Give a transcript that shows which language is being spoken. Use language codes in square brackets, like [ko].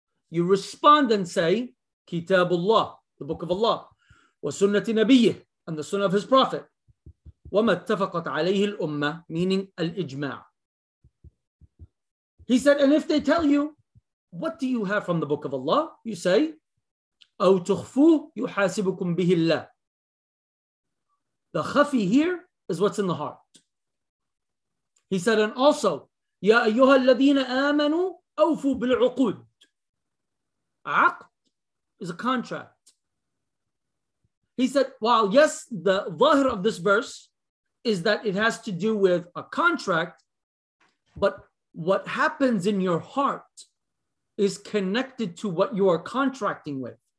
[en] You respond and say, Kitabullah, the book of Allah, [ar] wa sunnati nabiyyih, [en] and the sunnah of his prophet, [ar] wa ma ittafaqat alayhi al-umma, [en] meaning al-ijma'. He said, and if they tell you, what do you have from the book of Allah? You say, [ar] أَوْ تُخْفُوهُ يُحَاسِبُكُمْ بِهِ اللَّهِ. [en] The khafi here is what's in the heart. He said, and also, [ar] يَا أَيُّهَا الَّذِينَ آمَنُوا أَوْفُوا بِالْعُقُودِ. [en] عَقْد is a contract. He said, while yes, the ظاهر of this verse is that it has to do with a contract, but what happens in your heart is connected to what you are contracting with.